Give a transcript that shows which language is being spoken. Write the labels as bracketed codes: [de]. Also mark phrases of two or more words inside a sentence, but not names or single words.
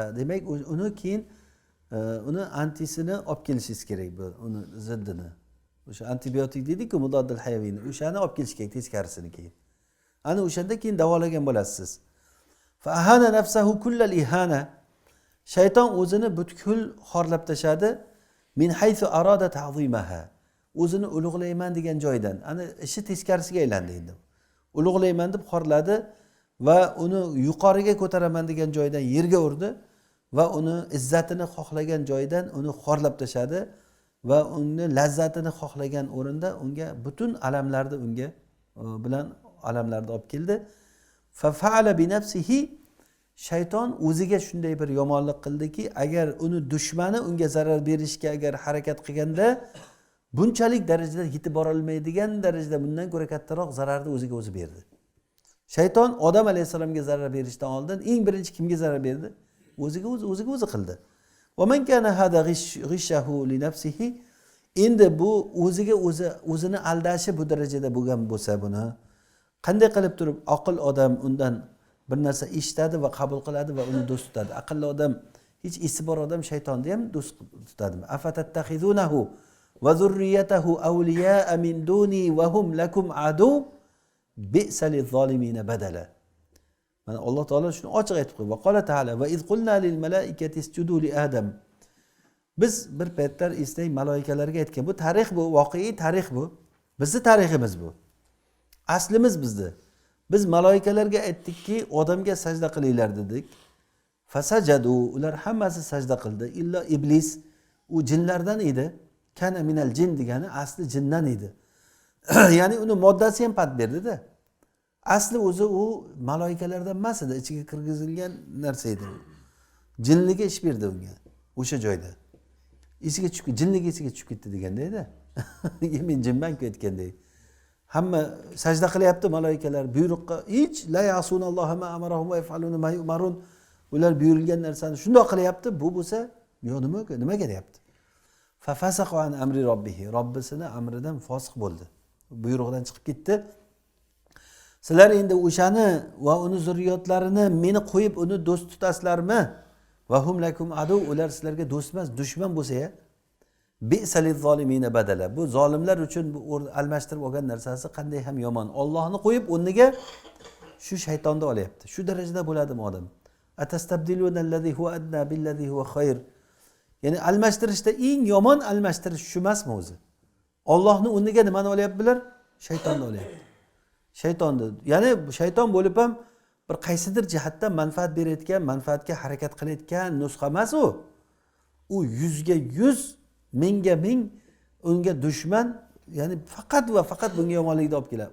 [uz] Demak, uni keyin uni antisini olib kelishingiz kerak bu, uni ziddini. O'sha antibiotik deydi-ku, [ar] مضاد الحيوي. [uz] O'shani olib kelish kerak teskarisini keyin. Ana o'shanda keyin davolagan bo'lasiz. [ar] فأهان نفسه كل الإهانة. [uz] Shayton o'zini butkul xorlab tashadi. [ar] من حيث أراد تعظيمها. [uz] O'zini ulug'layman degan joydan. Ana ishi teskarisiga aylandi endi. Ulug'layman deb xorladi va uni yuqoriga ko'taraman degan joydan yerga urdi va uni izzatini xohlagan joydan uni xorlab tashadi va uni lazzatini xohlagan o'rinda unga butun alamlarni unga bilan alamlarni olib keldi. [ar] ففعل بنفسه, [uz] shayton o'ziga shunday bir yomonlik qildiki, agar uni dushmani unga zarar berishga agar harakat qilganda bunchalik darajada yetib bora olmaydigan darajada bundan ko'ra kattaroq zararni o'ziga o'zi berdi. Shayton Odam alayhisalomga zarar berishdan oldin eng birinchi kimga zarar berdi? O'ziga o'zi qildi. [ar] ومن كان هذا غشه لنفسه, [uz] endi bu o'zini aldashi bu darajada bo'lgan bo'lsa, buni qanday qilib turib aql odam undan bir narsa eshitadi va qabul qiladi va uni do'st tutadi. Aqlli odam, hech esi bor odam shaytonni ham do'st tutadimi? [ar] أفتتخذونه وذريته أولياء من دوني وهم لكم عدو بئس للظالمين بدلا. [uz] Mana Alloh taolo shuni ochiq aytib qo'ydi. [ar] وقال تعالى وإذ قلنا للملائكة اسجدوا لآدم. [uz] Biz bir paytlar eslang, malaikalarga aytgan. Bu tarix, bu voqea tarix bu. Bizning tariximiz bu. Aslimiz bizni. Biz malaikalarga aytdikki, odamga sajda qilinglar dedik. Fasajadu, ular hammasi sajda qildi. Illa iblis, u jinlardan edi. [ar] كان من الجن [uz] degani asli jindan edi. Ya'ni uni moddasi ham pat berdi-da. Asli o'zi u malaikalardan emas edi, ichiga kirgizilgan narsa edi. Jinliga ish berdi unga o'sha joyda. Esiga tushib, jinligi esiga tushib ketdi deganda-da. Men jinman-ku aytgandek. Hamma sajda qilyapti malaikalar, buyruqqa hech [ar] لا يعصون الله ما أمرهم ويفعلون ما يؤمرون. [uz] Ular buyurilgan narsani shundoq qilyapti. Bu bo'lsa, yo nimaga deyapti? [ar] ففسق عن أمر ربه. [uz] Robbisini amridan fosiq bo'ldi. Buyruqdan chiqib ketdi. Sizlar endi o'shani va uni zurriyotlarini meni qo'yib uni do'st tutasizlarmi? [ar] وهم لكم عدو, [uz] ular sizlarga do'st emas, dushman bo'lsa-ya. [ar] بئس للظالمين بدلا. [uz] Bu zolimlar uchun bu almashtirib olgan narsasi qanday ham yomon. Allohni qo'yib o'rniga shu shaytonni olyapti. Shu darajada bo'ladimi odam? [ar] أتستبدلون الذي هو أدنى بالذي هو خير. [uz] Ya'ni almashtirishda eng yomon almashtirish shu emasmi o'zi? Allohning o'rniga nimani olyaptilar? Shaytonni olyapti. Shaytonni. Ya'ni shayton bo'lib ham bir qaysidir jihatdan manfaat berayotgan, manfaatga harakat qilayotgan nusxa emas u. U 100 ga 100, 1000 ga 1000 unga dushman, ya'ni faqat va faqat bunga yomonlikni olib keladi.